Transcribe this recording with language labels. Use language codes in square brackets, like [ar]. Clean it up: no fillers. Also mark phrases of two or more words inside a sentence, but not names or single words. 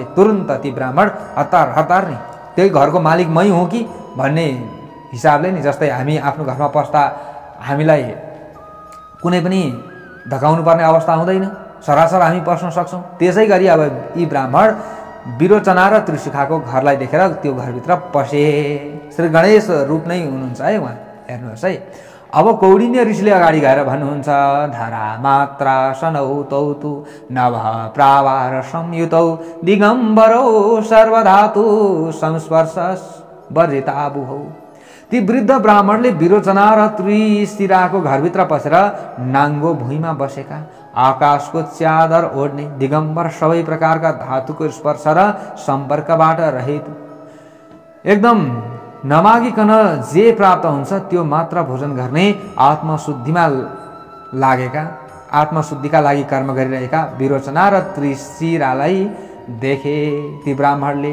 [ne] तुरुन्त ती ब्राह्मण हतार हतार नै त्यही घरको मालिक मै हुँ कि भन्ने हिसाबले नि, जस्तै हामी आफ्नो घरमा पस्दा हामीलाई कुनै पनि धकाउनु पर्ने अवस्था हुँदैन, सरासर हामी पस्न सक्छौँ। त्यसै गरी अब यी ब्राह्मण विरोचना र त्रिशिखाको घरलाई देखेर त्यो घरभित्र पसे। श्री गणेश रूप नै हुनुहुन्छ है उहाँ, हेर्नुहोस् है। अब कौडिन्य ऋषिले अगाडि गएर भन्नुहुन्छ, [sa] धरा मात्रा सनौ तौ तु नभ प्रावार संयुतौ दिगम्बरौ सर्वधातु संस्पर्श वर्जिताबुहौ। [ne] ती वृद्ध ब्राह्मणले विरोचना र त्रिशिराको घरभित्र पसेर नाङ्गो भुइँमा बसेका, आकाशको च्यादर ओढ्ने, दिगम्बर सबै प्रकारका धातुको स्पर्श र सम्पर्कबाट रहित एकदम नमागिकन जे प्राप्त हुन्छ त्यो मात्र भोजन गर्ने आत्मशुद्धिमा लागेका, आत्मशुद्धिका लागि कर्म गरिरहेका विरोचना र त्रिशिरालाई देखे ती ब्राह्मणले।